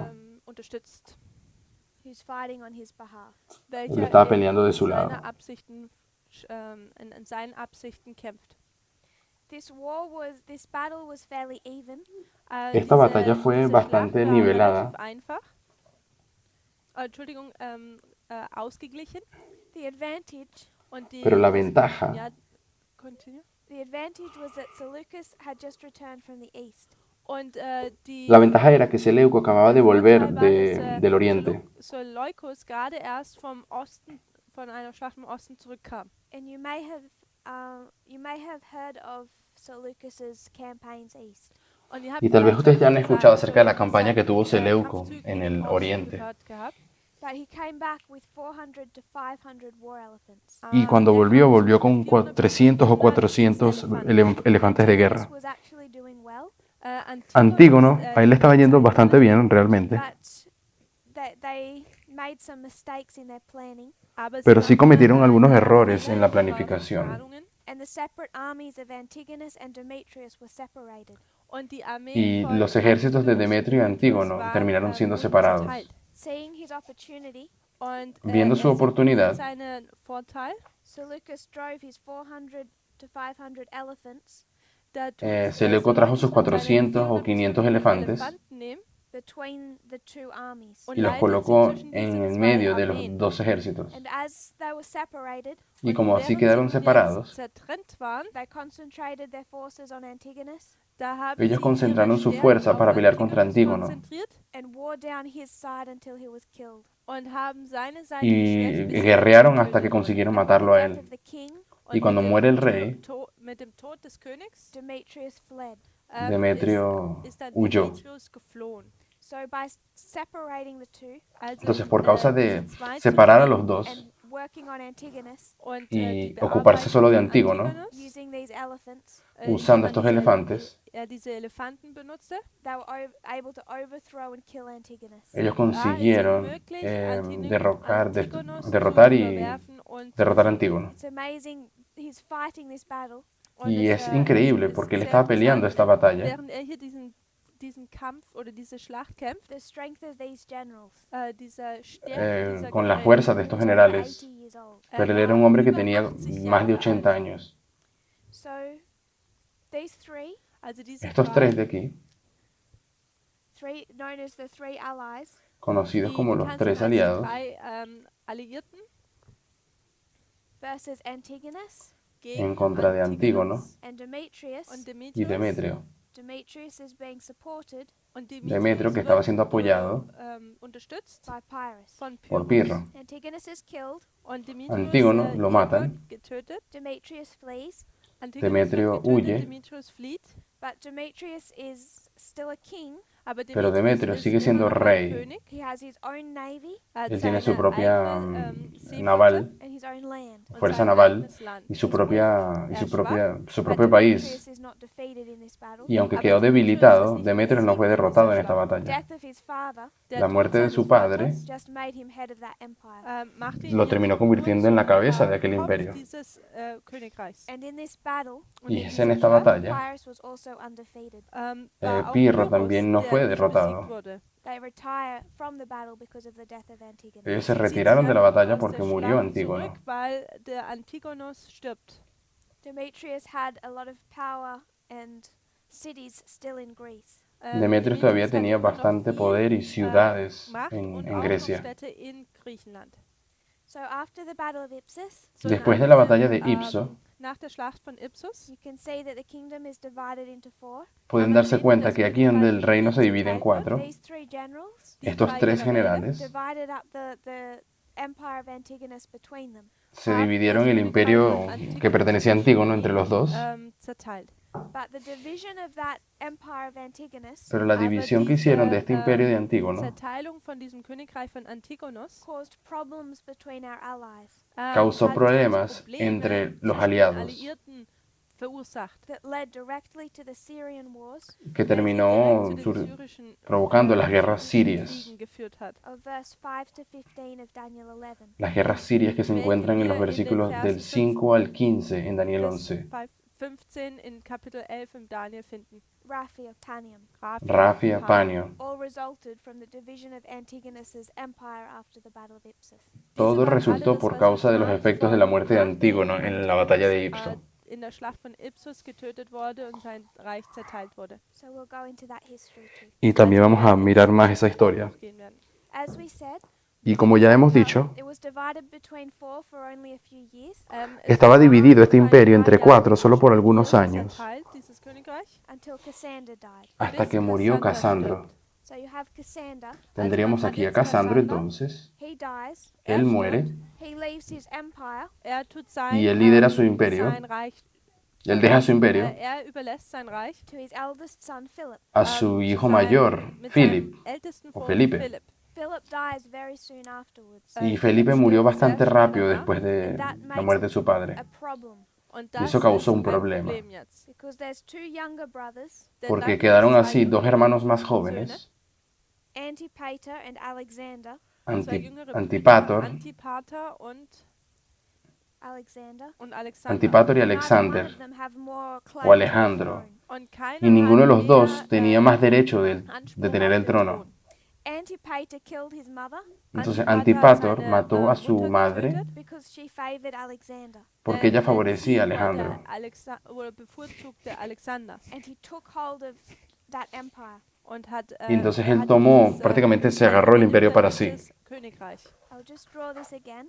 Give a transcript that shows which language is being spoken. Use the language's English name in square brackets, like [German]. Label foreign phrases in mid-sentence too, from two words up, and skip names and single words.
[German] Unterstützt, [English] Who's fighting on his behalf. [German] welcher [Spanish] estaba [German] in [Spanish] peleando de su [German] seine [Spanish] lado. [German] Absichten, in seinen Absichten kämpft. [English] This battle was fairly even. [Spanish] Esta batalla fue bastante [German] Schlacht war [Spanish] nivelada. [German] relativ einfach. Entschuldigung, ausgeglichen. [English] The advantage [German] Und die, [Spanish] Pero la ventaja [German] ja, [English] continue. The advantage was that Seleucus had just returned from the east. [German] Und die [Spanish] La ventaja era que Seleuco acababa de volver [German] Vorteil war, dass, [Spanish] del oriente. [German] Seleucus gerade erst vom Osten, von einer Schlacht im Osten zurückkam. [English] And you may have heard of Seleucus's campaigns east. [German] Und ihr habt [Spanish] Y tal vez [German] vielleicht [Spanish] ustedes ya han [German] von [Spanish] escuchado acerca de la [German] Seleucus [Spanish] campaña que tuvo Seleuco [German] Kampfzügen [Spanish] en el [German] im Osten [Spanish] oriente. [German] gehört gehabt. [English] But he came back with 400 to 500 war elephants. [Spanish] Y cuando volvió, volvió con 300 o 400 elefantes de guerra. [English] Antigonus was actually doing well, [Spanish] Antígono, a él le estaba yendo bastante bien realmente, [English] but made some mistakes in their planning, [German] aber sie [Spanish] Pero sí [German] machten [Spanish] cometieron [German] dabei [Spanish] algunos [German] Fehler [Spanish] errores en la [German] in ihrer [Spanish] planificación. [German] Planungen [English] and the separate armies of Antigonus and Demetrius were separated. [German] und die Armee [Spanish] Y [German] von [Spanish] los ejércitos de [German] Antigonus [Spanish] Demetrio y [German] und Antigonus [Spanish] Antígono terminaron siendo [German] wurden [Spanish] separados. [German] zerteilt. [English] Seeing his opportunity, [German] Und [Spanish] Viendo su [German] er sieht [Spanish] oportunidad, [German] seinen Vorteil, [English] Seleucus drove his 400 to 500 elephants [German] da [Spanish] Seleuco trajo sus [German] Seleucus seine [Spanish] 400 o [German] 400 bis 500 [Spanish] 500 elefantes [German] Elefanten nehmen [English] between the two armies. [German] und [Spanish] y los [German] leitet sie [Spanish] colocó [German] zwischen [Spanish] en [German] diesen [Spanish] el [German] zwei [Spanish] medio de los [German] Armeen. [Spanish] dos ejércitos. [English] And as they were separated, [Spanish] Y [German] Und [Spanish] como así [German] während [Spanish] quedaron [German] sie nun [Spanish] separados, [German] jetzt zertrennt waren, [English] they concentrated their forces on Antigonus [German] da haben [Spanish] ellos [German] sie [Spanish] concentraron [German] ihre [Spanish] su [German] Stärken [Spanish] fuerza [German] auf [Spanish] para pelear contra [German] Antigonus [Spanish] Antígono [German] konzentriert [English] and wore down his side until he was killed. [German] und haben seine Seite [Spanish] y [German] geschwächt, bis er [Spanish] guerrearon hasta [German] getötet [Spanish] que [German] wurde. [Spanish] consiguieron [English] And with the [Spanish] matarlo a [English] death [Spanish] él. [English] of the king, [German] Und [Spanish] Y cuando [German] mit dem [Spanish] muere el rey, [German] mit dem Tod des Königs [English] Demetrius fled. [Spanish] Demetrio [German] ist dann [Spanish] huyó. [German] Demetrius geflohen. [English] So by separating the two [German] Also, [Spanish] Entonces, por causa de [German] diese zwei zu [Spanish] separar a [German] trennen [Spanish] los dos [English] and working on Antigonus [German] und [Spanish] y [German] die [Spanish] ocuparse solo de [German] Bearbeitung von [Spanish] Antígono, [German] Antigonus, [English] using these elephants, [Spanish] usando [German] indem [Spanish] estos [German] man [Spanish] elefantes, [German] diese Elefanten benutzte, [English] they were able to overthrow and kill Antigonus. [Spanish] ellos [German] war es ihnen [Spanish] consiguieron [German] möglich, [Spanish] derrotar y [German] überwerfen und [Spanish] derrotar a [German] zu besiegen. [Spanish] Antígono. [English] It's amazing he's fighting this battle [German] Und [Spanish] Y es, es increíble [German] es [Spanish] porque él [German] sehr [Spanish] estaba peleando esta [German] interessant, [Spanish] batalla [German] während er hier diesen Kampf oder diese Schlacht kämpft, [English] the strength of these generals. [German] diese Stärke dieser [Spanish] con la [German] Generäle. [Spanish] fuerza de [English] He [Spanish] estos [English] was over [Spanish] generales. [English] 80 years old. [Spanish] Pero él [German] war [Spanish] era un hombre que [German] über [Spanish] tenía [German] 80 [Spanish] más de [German] Jahre [Spanish] 80 [German] alt. [Spanish] años. [English] So these three [German] Also diese [Spanish] Estos [German] drei, [Spanish] tres de aquí, [English] known as the three allies, [Spanish] conocidos [German] die [Spanish] como los [German] bekannt [Spanish] tres [German] sind als die [Spanish] aliados, [German] drei Alliierten [English] versus Antigonus [German] gegen [Spanish] en contra de Antígono [German] Antigonus [English] and Demetrius. [German] und [Spanish] y Demetrio. [English] Demetrius is being supported [German] Und [Spanish] Demetrio, que estaba siendo apoyado [German] unterstützt [English] by Pyrrhus. [German] von [Spanish] por [German] Pyrrhus. [Spanish] Pirro. [English] Antigonus is killed. [German] Und Demetrius [Spanish] Antígono lo [German] hier [Spanish] matan. [German] wird getötet. [English] Demetrius flees, [German] Antigonus [Spanish] Demetrio [German] wird getötet, [Spanish] huye. [German] Demetrius flieht. [English] but Demetrius is still a king. [German] Aber [Spanish] Pero Demetrio [German] ist [Spanish] sigue siendo [German] immer noch ein [Spanish] rey. [German] König. [English] He has his own navy [German] Er [Spanish] Él [German] hat [Spanish] tiene su [German] seine [Spanish] propia [German] eigene, Seeflotte [Spanish] naval, [English] and his own land. [German] und [Spanish] fuerza [German] sein [Spanish] naval [German] eigenes Land. [Spanish] y su [German] Und obwohl [Spanish] propia, [German] er schwach, [Spanish] su [English] But [Spanish] propio país. [English] Demetrius is not defeated in this battle. [Spanish] Y aunque [German] Aber [Spanish] quedó [German] Demetrius [Spanish] debilitado, [German] ist nicht [Spanish] Demetrio no fue [German] besiegt in [Spanish] derrotado en [German] dieser [Spanish] esta [German] Schlacht. [Spanish] batalla. [English] Death of his father [German] Der [Spanish] La [German] Tod [Spanish] muerte de [German] seines [Spanish] su padre [German] Vaters, [English] just made him head of that empire. [German] machte ihn [Spanish] lo [German] jetzt [Spanish] terminó [German] nur [Spanish] convirtiendo en la [German] zum, [Spanish] cabeza de aquel [German] Kopf [Spanish] imperio. [German] dieses Königreichs. [English] And in this battle, [German] Und [Spanish] Y [German] in [Spanish] es en [German] dieser [Spanish] esta [German] Schlacht, [Spanish] batalla, [English] Pyrrhus was also undefeated. [German] war auch [Spanish] Pirro [German] Pyrrhus, [Spanish] también no [German] der [Spanish] fue [German] nicht [Spanish] derrotado. [German] besiegt wurde. [English] They retire from the battle because of the death of Antigonus. [Spanish] Ellos se [German] Sie ziehen sich [Spanish] retiraron de la [German] einfach [Spanish] batalla [German] aus [Spanish] porque [German] der [Spanish] murió [German] Schlacht [Spanish] Antígono. [German] zurück, weil der Antigonus stirbt. [English] Demetrius had a lot of power and cities still in Greece. [Spanish] Demetrio todavía [German] hat [Spanish] tenía [German] immer noch [Spanish] bastante [German] viel, [Spanish] poder y ciudades [German] Macht und [Spanish] en [German] auch [Spanish] Grecia. [German] noch Städte in Griechenland. [English] So after the battle of Ipsus, [German] So [Spanish] Después [German] nach [Spanish] de la [German] dem, [Spanish] batalla de Ipso, [German] nach der Schlacht von Ipsus [English] you can see that the kingdom is divided into four. [Spanish] pueden darse cuenta que aquí donde el reino se divide en cuatro, [English] These three generals [German] die [Spanish] estos [German] drei [Spanish] tres [German] Generäle [Spanish] generales [English] divided up the empire of Antigonus between them. [Spanish] se dividieron el imperio que pertenecía a Antígono entre los dos, [German] zerteilt. [English] But the division of that empire of Antigonus [Spanish] pero la [German] Aber [Spanish] división que [German] diese, [Spanish] hicieron de este imperio de Antígono [German] Zerteilung von diesem Königreich von Antigonus [English] caused problems between our allies [Spanish] causó [German] hat [Spanish] problemas [German] Probleme [Spanish] entre los [German] zwischen den [Spanish] aliados, [German] Alliierten verursacht, [English] that led directly to the Syrian wars [Spanish] que [German] welche [Spanish] terminó [German] direkt zu den syrischen, [Spanish] provocando las guerras sirias, [German] Kriegen geführt hat. [English] of verse 5 to 15 of Daniel 11. [Spanish] las guerras sirias que se encuentran en los versículos del 5 al 15 en Daniel [German] Vers [Spanish] 11. [German] 15 in Kapitel 11 im Daniel finden. [English] Raphia, Panium, [Spanish] Rafia, Panio, [English] all resulted from the division of Antigonus's empire after the battle of Ipsus. [Spanish] todo resultó por causa de los efectos de la muerte de Antígono en la batalla de Ipso. [German] In der Schlacht von Ipsus getötet wurde und sein Reich zerteilt wurde. [English] So we'll go into that history too. [Spanish] Y también vamos a mirar más esa historia. [German] Gehen werden. [English] As we said, [Spanish] Y como ya hemos dicho, [English] it was divided between four for only a few years [Spanish] estaba dividido este imperio entre cuatro solo por algunos años, [German] zerteilt, dieses Königreich, [English] until Cassander died. [Spanish] hasta que murió Casandro. [English] So you have Cassander. [Spanish] Tendríamos aquí a Casandro entonces, [English] He dies. [Spanish] él muere, [English] He leaves his empire [German] tut sein, [Spanish] y él lidera su imperio, [German] sein Reich, [Spanish] él deja su imperio [German] überlässt sein Reich [English] to his eldest son Philip. [Spanish] a su hijo [German] sein- [Spanish] mayor, [German] mit [Spanish] Philip, [German] seinem ältesten [Spanish] o [German] Sohn [Spanish] Felipe. [German] Philipp. [English] Philip dies very soon afterwards. [Spanish] Y Felipe murió bastante rápido después de [English] That [Spanish] la [English] makes [Spanish] muerte de su padre, [English] a problem [German] Und [Spanish] Y eso causó un [German] ist ein [Spanish] problema. [German] Problem jetzt. [English] because there's two younger brothers, [German] Denn [Spanish] porque [German] dann [Spanish] quedaron [German] gibt es [Spanish] así [German] zwei [Spanish] dos hermanos más [German] Söhne, [Spanish] jóvenes, [English] Antipater and Alexander, [German] zwei jüngere Brüder, [Spanish] Antipator, [German] Antipater und Alexander. Alexander. [Spanish] Antipator y [English] Neither one [Spanish] Alexander [English] of them have more claim [Spanish] o [English] to the [Spanish] Alejandro. [English] throne. [German] Und keiner [Spanish] Y ninguno de [German] hat [Spanish] los dos [German] mehr, [Spanish] tenía más derecho de [German] Anspruch [Spanish] tener [German] auf [Spanish] el [German] den [Spanish] trono. [German] Thron. [English] Antipater killed his mother [Spanish] Entonces [German] Antipater hat [Spanish] Antipator [German] seine, [Spanish] mató a su [German] Mutter [Spanish] madre [German] getötet, [English] because she favored Alexander. [Spanish] porque ella [German] denn [Spanish] favorecía a [German] sie wollte [Spanish] Alejandro. [German] oder bevorzugte Alexander [English] And he took hold of that empire. [German] und hat, [Spanish] Y entonces él [German] hatte [Spanish] tomó, [German] dieses, [Spanish] prácticamente se [German] Reich [Spanish] agarró el imperio [German] übernimmt [Spanish] para [German] er [Spanish] sí. [German] dieses Königreich. [English] I'll just draw this again.